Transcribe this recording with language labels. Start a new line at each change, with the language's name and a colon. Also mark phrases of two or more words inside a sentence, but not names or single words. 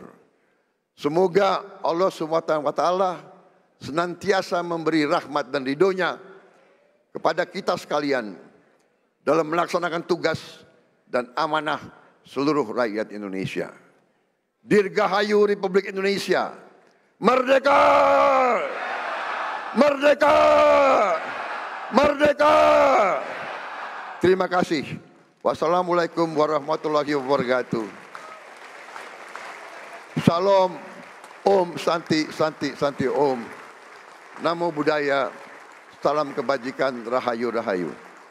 Indonesian: Semoga Allah SWT senantiasa memberi rahmat dan ridhonya kepada kita sekalian dalam melaksanakan tugas dan amanah seluruh rakyat Indonesia. Dirgahayu Republik Indonesia. Merdeka! Merdeka! Merdeka! Terima kasih.
Arabic: والسلام عليكم ورحمة الله وبركاته.
Sanskrit: Salam, ॐ शान्ति शान्ति शान्ति ॐ.
Pali: Namo Buddhaya,
Indonesian: salam kebajikan, Rahayu, Rahayu.